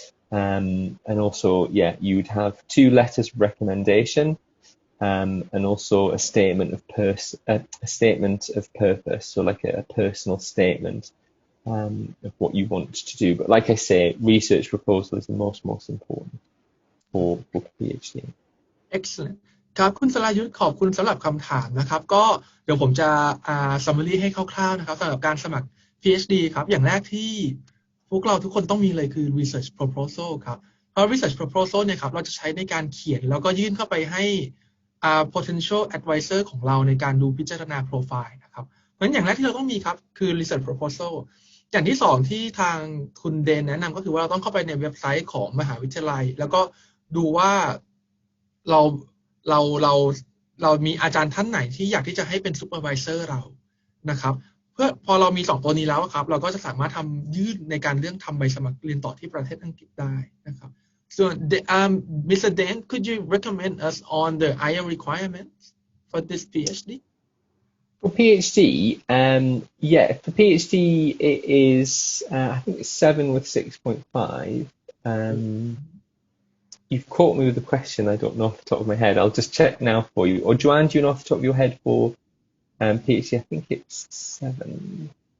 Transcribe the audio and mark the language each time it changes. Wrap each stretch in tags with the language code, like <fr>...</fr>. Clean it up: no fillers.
<en>And also, yeah, you would have 2 letters of recommendation, and also a statement of purpose, so like a personal statement of what you want to do. But like I say, research proposal is the most important for PhD. Excellent.</en> <th>ครับคุณสรายุทธขอบคุณสำหรับคำถามนะครับก็เดี๋ยวผมจะsummary ให้คร่าวๆนะครับสำหรับการสมัคร PhD ครับอย่างแรกที่พวกเราทุกคนต้องมีเลยคือ research proposal ครับเพราะ research proposal เนี่ยครับเราจะใช้ในการเขียนแล้วก็ยื่นเข้าไปให้ potential advisor ของเราในการดูพิจารณา profile นะครับเพราะฉะนั้นอย่างแรกที่เราต้องมีครับคือ research proposal อย่างที่2ที่ทางคุณเดนแนะนำก็คือว่าเราต้องเข้าไปในเว็บไซต์ของมหาวิทยาลัยแล้วก็ดูว่าเรา เรามีอาจารย์ท่านไหนที่อยากที่จะให้เป็นซูเปอร์วิเซอร์เรานะครับเพื่อพอเรามี2ตัวนี้แล้วครับเราก็จะสามารถทำยื่นในการเรื่องทำใบสมัครเรียนต่อที่ประเทศอังกฤษได้นะครับ so Mr.</th> <en>Dan could you recommend us on the IELTS requirements for this PhD For PhD, yeah, for PhD it is, I think it's 7 with 6.5. You've caught me with the question, I don't know off the top of my head. I'll just check now for you. Or Joanne, do you know off the top of your head for PhD? I think it's 7.</en>